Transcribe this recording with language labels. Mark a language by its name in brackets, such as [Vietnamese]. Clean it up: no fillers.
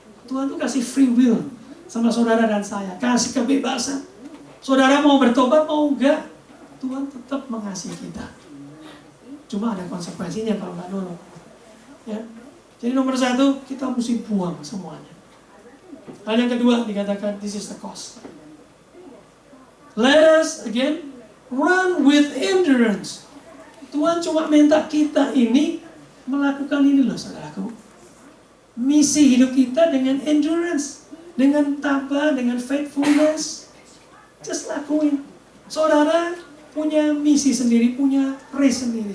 [Indonesian] Tuhan tuh kasih free will sama saudara dan saya, kasih kebebasan. Saudara mau bertobat mau enggak, Tuhan tetap mengasihi kita. Cuma ada konsekuensinya kalau nggak nurut. Ya. Jadi nomor satu, kita mesti buang semuanya. Hal yang kedua dikatakan, [English] this is the cost. Let us again run with endurance. [Indonesian] Tuhan cuma minta kita ini melakukan ini loh, saudaraku. Misi hidup kita dengan endurance, dengan tabah, dengan faithfulness. Just lakuin. Saudara punya misi sendiri, punya race sendiri.